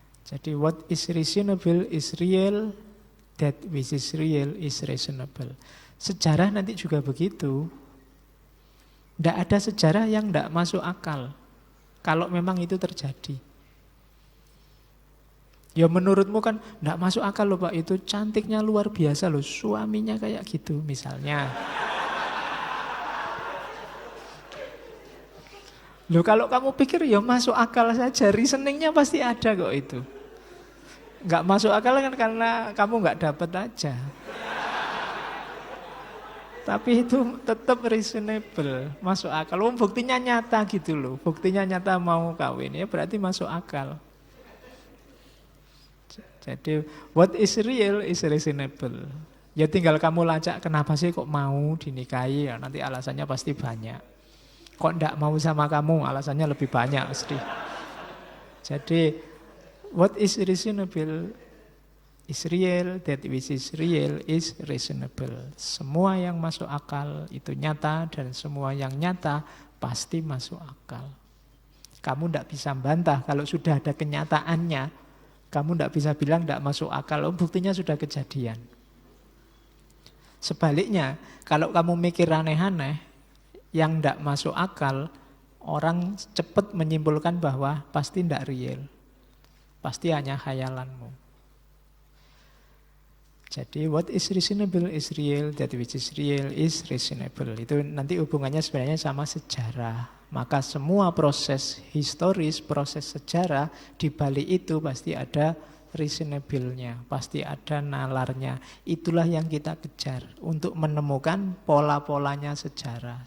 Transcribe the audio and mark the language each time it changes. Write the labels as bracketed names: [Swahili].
[English] Jadi what is reasonable is real, that which is real is reasonable. [Indonesian] Sejarah nanti juga begitu. Tidak ada sejarah yang tidak masuk akal. Kalau memang itu terjadi. Ya menurutmu kan tidak masuk akal loh Pak. Itu cantiknya luar biasa loh. Suaminya kayak gitu misalnya. Loh kalau kamu pikir ya masuk akal saja. Reasoningnya pasti ada kok itu. Nggak masuk akal kan karena kamu nggak dapat aja. Tapi itu tetap reasonable, masuk akal. Buktinya nyata gitu loh. Buktinya nyata mau kawin ya berarti masuk akal. [English] Jadi what is real is reasonable. [Indonesian] Ya tinggal kamu lacak kenapa sih kok mau dinikahi ya nanti alasannya pasti banyak. Kok ndak mau sama kamu alasannya lebih banyak mesti. [English] Jadi what is reasonable is real, that which is real is reasonable. [Indonesian] Semua yang masuk akal itu nyata dan semua yang nyata pasti masuk akal. Kamu tidak bisa bantah kalau sudah ada kenyataannya. Kamu tidak bisa bilang tidak masuk akal, buktinya sudah kejadian. Sebaliknya, kalau kamu mikir aneh-aneh yang tidak masuk akal, orang cepat menyimpulkan bahwa pasti tidak real. Pasti hanya khayalanmu. [English] Jadi what is reasonable is real, that which is real is reasonable. [Indonesian] Itu nanti hubungannya sebenarnya sama sejarah. Maka semua proses historis, proses sejarah di balik itu pasti ada reasonable-nya, pasti ada nalarnya. Itulah yang kita kejar untuk menemukan pola-polanya sejarah.